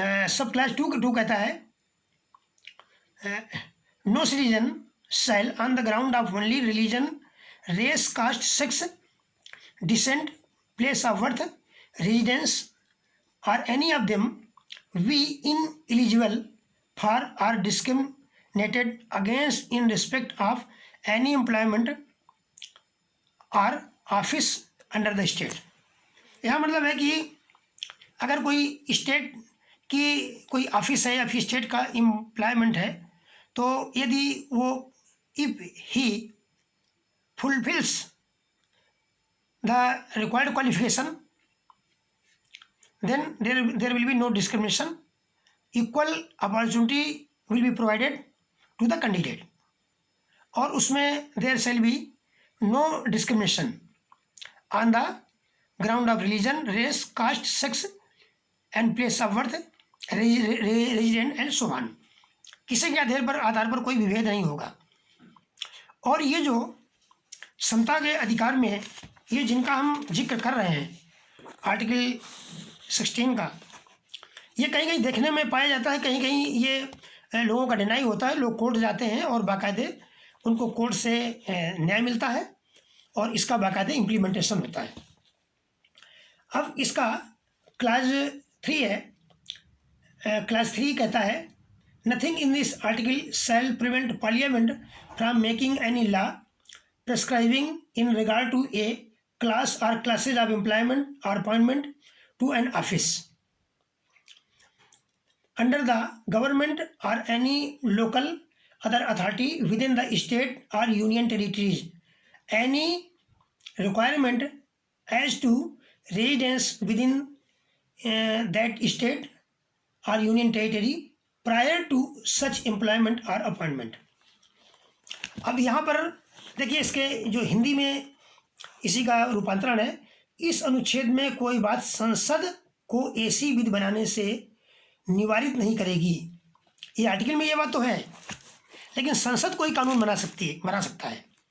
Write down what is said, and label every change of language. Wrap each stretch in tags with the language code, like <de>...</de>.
<en>sub clause 2</en> <hi>कहता है</hi> <en>No citizen shall on the ground of only religion, race, caste, sex, descent, place of birth, residence और any of them be ineligible for or discriminated against in respect of any employment और office under the state.</en> <hi>यह मतलब है कि अगर कोई state की कोई ऑफिस है या फिर स्टेट का एम्प्लॉयमेंट है, तो यदि वो</hi> <en>if he fulfils the required qualification then there will be no discrimination, equal opportunity will be provided to the candidate,</en> <hi>और उसमें</hi> <en>there shall be no discrimination on the ground of religion, race, caste, sex and place of birth, resident and so on।</en> <hi>किसी के आधार पर कोई विभेद नहीं होगा। और ये जो समता के अधिकार में ये जिनका हम जिक्र कर रहे हैं आर्टिकल 16 का, ये कहीं कहीं देखने में पाया जाता है, कहीं कहीं ये लोगों का डिनाई होता है। लोग कोर्ट जाते हैं और बाकायदे उनको कोर्ट से न्याय मिलता है और इसका बाकायदे इम्प्लीमेंटेशन होता है। अब इसका क्लास 3 है, क्लास 3 कहता है</hi> <en>Nothing in this article shall prevent Parliament from making any law prescribing in regard to a class or classes of employment or appointment to an office under the government or any local other authority within the state or union territories. Any requirement as to residence within that state or union territory prior to such employment or appointment.</en> <hi>अब यहाँ पर देखिए, इसके जो हिंदी में इसी का रूपांतरण है, इस अनुच्छेद में कोई बात संसद को ऐसी विधि बनाने से निवारित नहीं करेगी। ये आर्टिकल में ये बात तो है, लेकिन संसद कोई कानून बना सकता है।</hi>